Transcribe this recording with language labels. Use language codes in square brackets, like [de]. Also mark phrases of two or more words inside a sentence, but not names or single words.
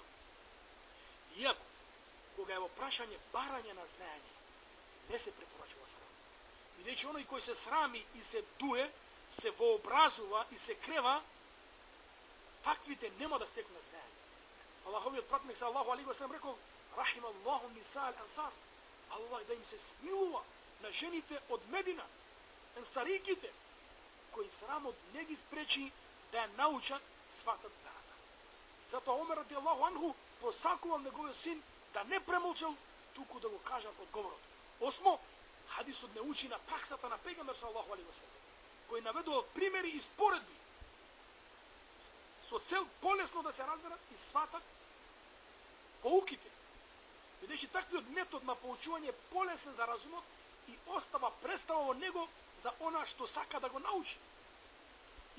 [mk] Иако, кога е во прашање барање на знаење, не се препорачува срам. Бидејќи оној кој се срами и се дуе, се вообразува и се крева, таквите нема да стекнат знаење. Аллаховиот пратник [ar] صلى الله عليه وسلم [mk] рекол: [ar] رحم الله نساء الأنصار. [mk] Аллах да им се смилува на жените од Медина, ансариките, кои срамот не ги спречи да ја научат сватат верата. Затоа Омер [ar] رضي الله عنه [mk] посакувал неговиот син да не премолчал, туку да го кажат одговорот. Осмо, хадисот не учи на праксата на пегамбер [ar] صلى الله عليه وسلم, [mk] кој наведува примери и споредби со цел полесно да се разберат и сватат поуките. Бидејќи таквиот метод на поучување е полесен за разумот и остава представа во него за она што сака да го научи.